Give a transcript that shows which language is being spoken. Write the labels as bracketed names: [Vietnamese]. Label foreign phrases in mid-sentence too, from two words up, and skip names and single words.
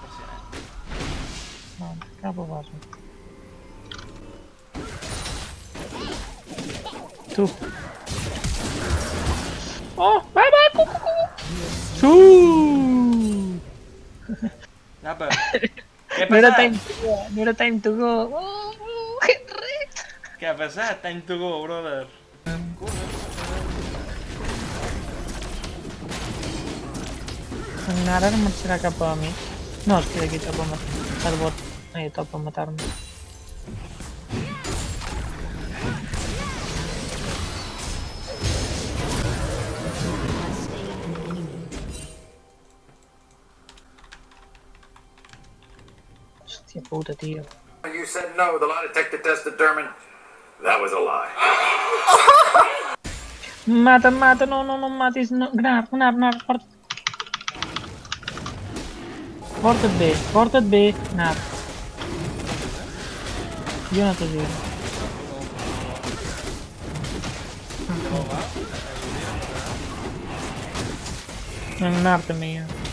[Catalan] No, cap a base. Tu. Oh, va, cucu! Apa, què ha No era passat? [English] time to go, [Catalan] no era [English] time to go. Oh, Henry! [Catalan] Què ha passat? [English] Time to go, brother. [Catalan] Ara no marxarà cap a mi. No, es queda aquí top a matar-me. El bot. Top a matar-me. Hòstia puta, tio. [English] You said no. The lie detector test determined that was a lie. [Catalan] Mata, mata, no em matis. No. Gnar, porta't. Porta't bé, Gnar. Jo no t'ajudo. Gnar també, jo.